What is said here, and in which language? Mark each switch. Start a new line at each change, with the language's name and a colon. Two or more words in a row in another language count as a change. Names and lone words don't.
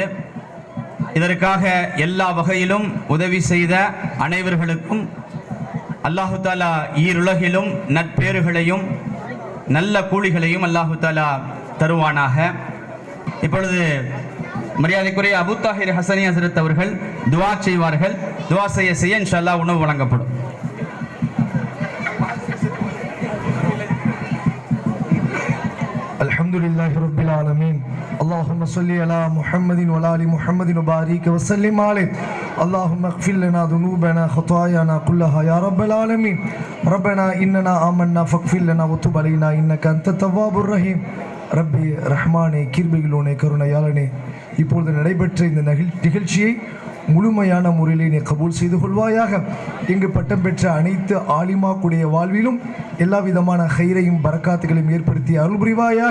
Tamil: இதற்காக எல்லா வகையிலும் உதவி செய்த அனைவர்களுக்கும்
Arabic: الله تعالى
Tamil: ஈருலகிலும் நட்பேறுகளையும் நல்ல கூலிகளையும்
Arabic: الله تعالى
Tamil: தருவானாக. இப்பொழுது மரியாதைக்குரிய அபு தாஹிர் ஹசனி ஹசரத் அவர்கள் துவா செய்வார்கள். துவா செய்ய
Arabic: إن شاء الله
Tamil: உணவு வழங்கப்படும்.
Arabic: الحمدلله رب العالمين اللهم صل على محمد وعلى ال محمد وبارك وسلم عليه اللهم اغفر لنا ذنوبنا خطايانا كلها يا رب العالمين ربنا اننا آمنا فاغفر لنا وتب علينا انك انت التواب الرحيم
Tamil: ரப்பி ரஹ்மானே, கிருபைகளோனே, கருணையாளனே, இப்பொழுது நடைபெற்ற இந்த நிகழ்ச்சியை முழுமையான முறையிலே நீ கபூல் செய்து கொள்வாயாக. இங்கு பட்டம் பெற்ற அனைத்து ஆலிமாக்குடைய வாழ்விலும் எல்லா விதமான ஹைரையும் பரக்காத்துகளையும் ஏற்படுத்தி அருள் புரிவாயாக.